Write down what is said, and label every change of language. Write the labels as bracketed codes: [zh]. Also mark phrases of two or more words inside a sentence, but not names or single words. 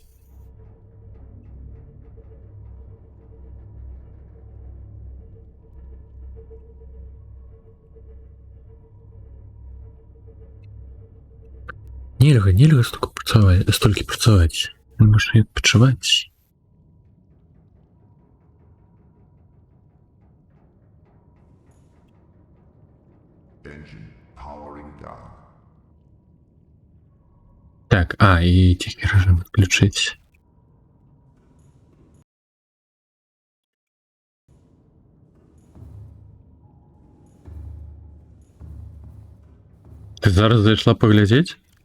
[be] Нельга столькі працаваць. Можна і адпачываць. [en] Engine powering down. [be] Так, і ціхі рэжым адключыць. Ты зараз зайшла паглядзець?